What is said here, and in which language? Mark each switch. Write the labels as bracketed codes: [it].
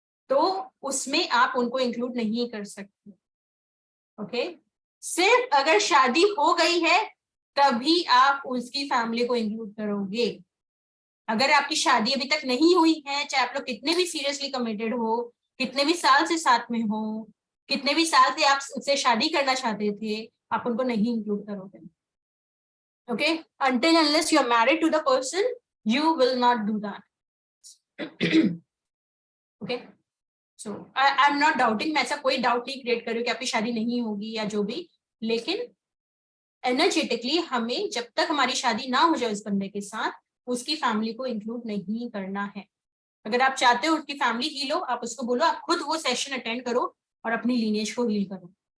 [hi] तो उसमें आप उनको इंक्लूड नहीं कर सकते। ओके, सिर्फ अगर शादी हो गई है तभी आप उसकी फैमिली को इंक्लूड करोगे। अगर आपकी शादी अभी तक नहीं हुई है, चाहे आप लोग कितने भी सीरियसली कमिटेड हो, कितने भी साल से साथ में हो, कितने भी साल से आप उससे शादी करना चाहते थे, आप उनको नहीं इंक्लूड करोगे। [en] Okay, until unless you are married to the person, you will not do that. [hi] Okay, [en] so I am not doubting, [hi] मैं ऐसा कोई डाउट नहीं क्रिएट कर रही हूँ कि आपकी शादी नहीं होगी या जो भी, लेकिन एनर्जेटिकली हमें जब तक हमारी शादी ना हो जाए उस बंदे के साथ, उसकी फैमिली को इंक्लूड नहीं करना है। अगर आप चाहते हो उसकी फैमिली हील हो, आप उसको बोलो आप खुद वो सेशन अटेंड करो और अपनी लीनेज को हील करो।